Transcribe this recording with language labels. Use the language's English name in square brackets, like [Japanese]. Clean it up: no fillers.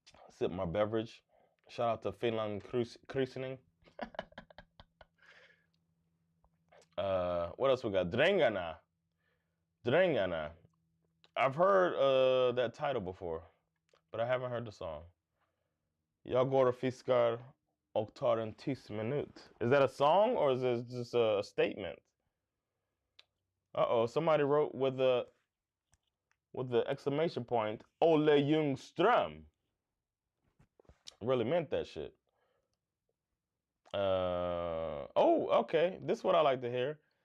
[English] Sip my beverage. Shout out to Finland Cruising. What else we got? Drängarna. Drängarna. I've heard that title before, but I haven't heard the song. [Swedish] Jag går och fiskar och tar en tyst minut. [English] Is that a song or is it just a statement? Uh-oh, somebody wrote with the exclamation point, Olle Ljungström. Really meant that shit. Oh, okay. This is what I like to hear.